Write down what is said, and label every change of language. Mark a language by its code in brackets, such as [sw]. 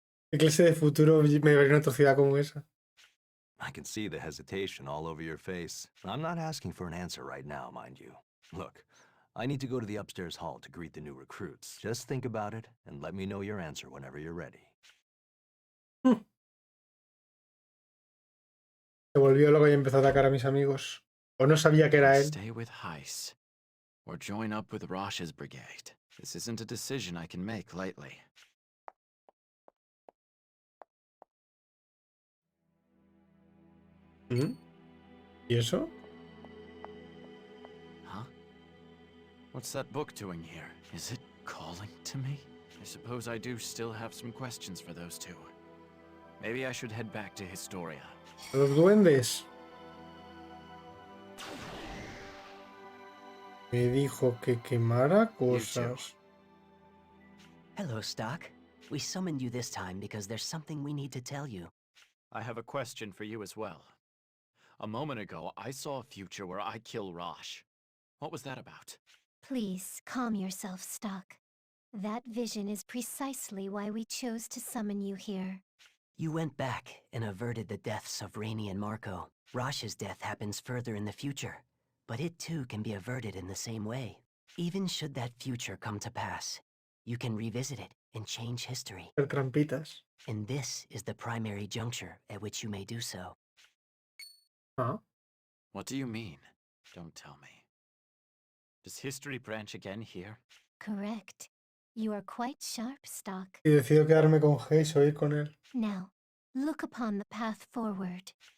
[es] ¿Qué clase de futuro me vería en una atrocidad como esa? [en] I can see the hesitation all over your face. I'm not asking for an answer right now, mind you. Look, I need to go to the upstairs hall to greet the new recruits. Just think about it and let me know your answer whenever you're ready. [es] Se volvió loco y empezó a atacar a mis amigos. O no sabía que era él. [en] Stay with Heiss. Or join up with Rosh's brigade. This isn't a decision I can make lightly. [es] ¿Y eso? Huh? [en] What's that book doing here? Is it calling to me? I suppose I do still have some questions for those two. Maybe I should head back to Historia. [es] Los duendes. Me dijo que quemara cosas. [en] Hello, Stock. We summoned you this time because there's something we need to tell you. I have a question for you as well. A moment ago, I saw a future where I kill Rosh. What was that about? Please calm yourself, Stock. That vision is precisely why we chose to summon you here. You went back and averted the deaths of Rainey and Marco. Rosh's death happens further in the future, but it too can be averted in the same way. Even should that future come to pass, you can revisit it and change history. [es] Trampitas. [en] And this is the primary juncture at which you may do so. Huh? What do you mean? Don't tell me. Does history branch again here? Correct. You are quite sharp, Stock. [es] Y decido quedarme con Hayes o ir con él. [en] Now, look upon the path forward.